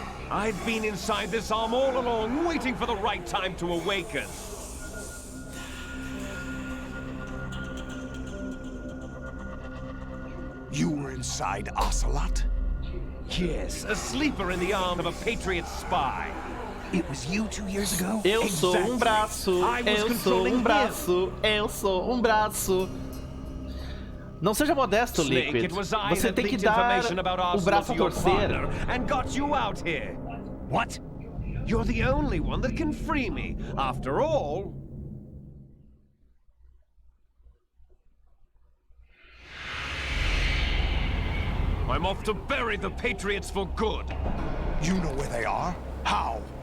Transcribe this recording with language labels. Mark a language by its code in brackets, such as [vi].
[en] I've been inside this arm all along, waiting for the right time to awaken. You were inside Ocelot? Yes, a sleeper in the arm of a Patriot spy. It was you 2 years ago? [pt] Eu sou um braço, eu sou um braço, eu sou um braço. Não seja modesto, Liquid. Você tem que dar o braço a torcer. [en] And got you out here. What? You're the only one that can free me. After all, I'm off to bury the Patriots for good. You know where they are? How?